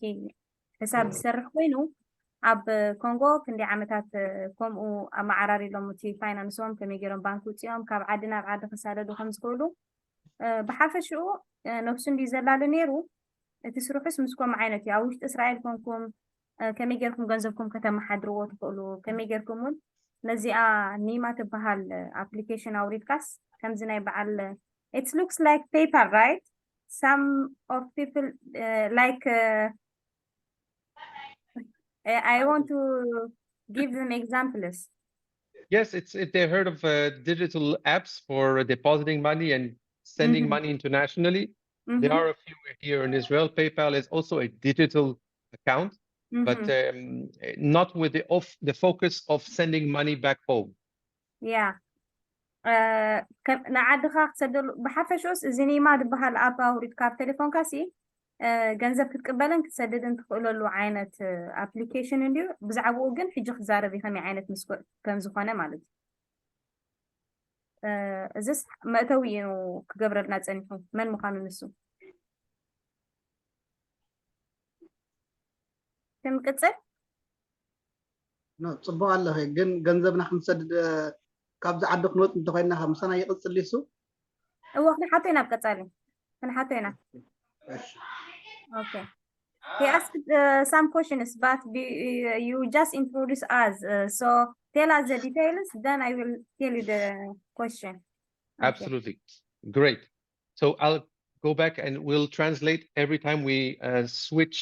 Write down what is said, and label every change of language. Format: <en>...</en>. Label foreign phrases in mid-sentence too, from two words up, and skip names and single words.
<ti>ሕሳብ ዝሰርሕ ኮይኑ ኣብ ኮንጎ ክንደይ ዓመታት ከምኡ ኣመዓራሪሎም እቲ ፋይናንሶም ከመይ ገይሮም ባንኪ ውፅኦም ካብ ዓዲ ናብ ዓዲ ክሳደዱ ከም ዝኽእሉ ብሓፈሽኡ ነፍሱ እንዲ ዘላሉ ነይሩ እቲ ስርሑስ ምስኮም ዓይነት እዩ ኣብ ውሽጢ እስራኤል ኮንኩም ከመይ ጌርኩም ገንዘብኩም ከተመሓድርዎ ትኽእሉ ከመይ ጌርኩም እውን ነዚኣ ኒማ ትበሃል ኣፕሊኬሽን ኣውሪድካስ ከምዚ ናይ በዓል</ti> <en>it looks like paper, right? Some of people like I want to give them examples. Yes, they heard of digital apps for depositing money and sending money internationally. There are a few here in Israel. PayPal is also a digital account, but not with the focus of sending money back home. Yeah.</en> <ti>ንዓድኻ ክትሰደሉ ብሓፈሽስ እዚ ኒማ ዝበሃል ኣፕ ኣውሪድካ ኣብ ቴሌፎንካ ሲ ገንዘብ ክትቅበልን ክትሰድድን ትኽእለሉ ዓይነት ኣፕሊኬሽን እንድዩ ብዛዕባኡ ግን ሕጂ ክዛረብ ከመይ ዓይነት ምስኮ ከም ዝኾነ ማለት እዩ እዚስ መእተዊ እዩ ክገብረልና ፀኒሑ መን ምዃኑ ንሱ ክንቅፅል ፅቡቅ ኣለኸ ግን ገንዘብና ክንሰድድ ካብዚ ዓዲ ክንወፅ እንተኮይንና ከምሰና ይቕፅል ይሱ እዎ ክንሓቶ ኢና ብቀፃሊ ክንሓቶ ኢና Okay.</ti> <en>He asked some questions, but you just introduce us. So tell us the details, then I will tell you the question. Okay. Absolutely. Great. So I'll go back and we'll translate every time we switch.</en>